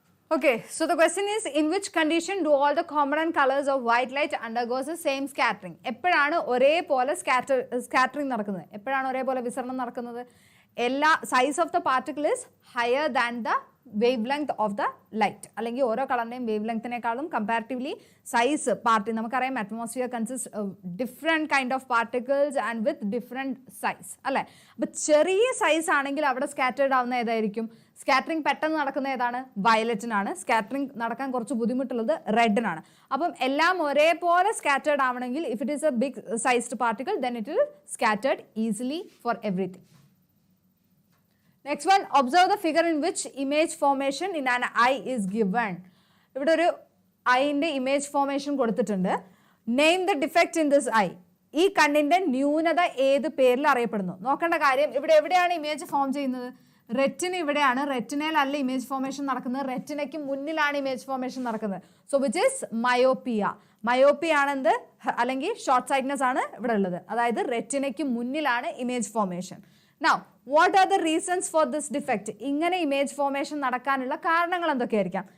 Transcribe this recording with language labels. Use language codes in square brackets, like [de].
[en] Okay, so the question is, in which condition do all the component colors of white light undergoes the same scattering? [ml] എപ്പോഴാണ് ഒരേപോലെ scattering നടക്കുന്നത്? എപ്പോഴാണ് ഒരേപോലെ വിസരണം നടക്കുന്നത്? എല്ലാ [en] Size of the particle is higher than the wavelength of the light. [ml] അല്ലെങ്കിൽ ഓരോ കളറിൻ്റെയും wave ലെങ്ത്തിനേക്കാളും comparatively size നമുക്കറിയാം [en] atmosphere consist different kind of particles and with different size [ml] അല്ലേ. അപ്പോൾ ചെറിയ സൈസ് ആണെങ്കിൽ അവിടെ സ്കാറ്റേർഡ് ആവുന്ന ഏതായിരിക്കും? സ്കാറ്ററിംഗ് പെട്ടെന്ന് നടക്കുന്ന ഏതാണ്? വയലറ്റിനാണ്. സ്കാറ്ററിംഗ് നടക്കാൻ കുറച്ച് ബുദ്ധിമുട്ടുള്ളത് റെഡിനാണ്. അപ്പം എല്ലാം ഒരേപോലെ സ്കാറ്റേർഡ് ആവണമെങ്കിൽ [en] If it is a big sized particle then it will scattered easily for everything. Next one, observe the figure in which image formation in an eye is given. [ml] ഇവിടെ ഒരു ഐൻ്റെ ഇമേജ് ഫോർമേഷൻ കൊടുത്തിട്ടുണ്ട്. [en] Name the defect in this eye. [ml] ഈ കണ്ണിൻ്റെ ന്യൂനത ഏത് പേരിൽ അറിയപ്പെടുന്നു? നോക്കേണ്ട കാര്യം ഇവിടെ എവിടെയാണ് ഇമേജ് ഫോം ചെയ്യുന്നത്? റെറ്റിന ഇവിടെയാണ്. റെറ്റിനയിലല്ല ഇമേജ് ഫോർമേഷൻ നടക്കുന്നത്, റെറ്റിനയ്ക്ക് മുന്നിലാണ് ഇമേജ് ഫോർമേഷൻ നടക്കുന്നത്. [en] So which is myopia. [ml] Myopia ആണെന്ത് അല്ലെങ്കിൽ ഷോർട്ട് സൈറ്റ്നെസ് ആണ് ഇവിടെ ഉള്ളത്. അതായത് റെറ്റിനയ്ക്ക് മുന്നിലാണ് image formation. [en] Now, what are the reasons for this defect? [ml] ഇങ്ങനെ ഇമേജ് ഫോർമേഷൻ നടക്കാനുള്ള കാരണങ്ങൾ എന്തൊക്കെയായിരിക്കാം?